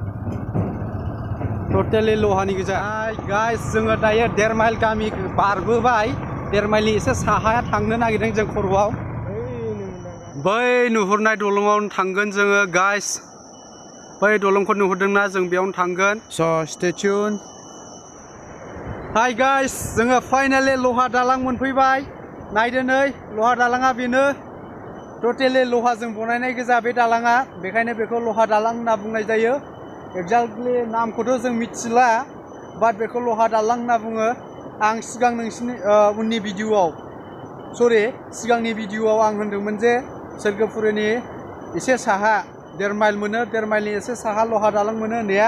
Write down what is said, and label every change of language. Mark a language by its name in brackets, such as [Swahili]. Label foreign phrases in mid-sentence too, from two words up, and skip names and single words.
[Bodo] Totally लहानि गोजा. Guys, जोङो दायो Dermail गामि बारबोबाय. Dermailनि एसे साहाया थांनो नागिरदों जों खर'आव. बै नुहुरनाय दलङावनो थांगोन जोङो guys. बै दलंखौ नुहुरदोंना जों बेयावनो थांगोन. [English] So stay tuned. Hi guys, [Bodo] जोङो finally लहा दालां मोनफैबाय. नायदो नै लहा दालाङा बेनो. Totally लहाजों बनायनाय गोजा बे दालाङा. बेखायनो बेखौ लहा दालां होनना बुंनाय जायो. Exactly नामखौथ' जों मिथिला, but बेखौ लहा दालां होनना बुङो. आं सिगां नोंसिनि उननि भिडिअ'आव सिगांनि भिडिअ'आव आं होनदोंमोन जे Swrgwpuriनि एसे साहा Dermail मोनो, Dermailनि एसे साहा लहा दालां मोनो होननाया.